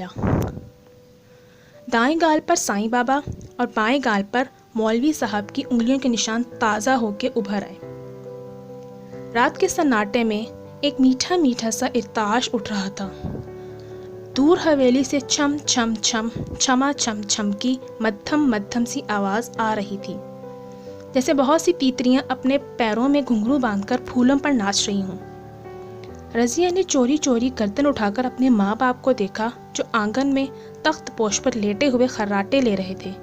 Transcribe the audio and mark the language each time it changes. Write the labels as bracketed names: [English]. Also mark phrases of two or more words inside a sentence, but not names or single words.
[Urdu] دائیں گال پر سائیں بابا اور بائیں گال پر مولوی صاحب کی انگلیوں کے نشان تازہ ہو کے ابھر آئے۔ رات کے سناٹے میں ایک میٹھا میٹھا سا ارتعاش اٹھ رہا تھا۔ دور حویلی سے چھم چھم چھم چھما چھم چھم کی مدھم سی آواز آ رہی تھی، جیسے بہت سی تیتریاں اپنے پیروں میں گھنگرو باندھ کر پھولوں پر ناچ رہی ہوں۔ رضیہ نے چوری چوری گردن اٹھا کر اپنے ماں باپ کو دیکھا جو آنگن میں تخت پوش پر لیٹے ہوئے خراٹے لے رہے تھے۔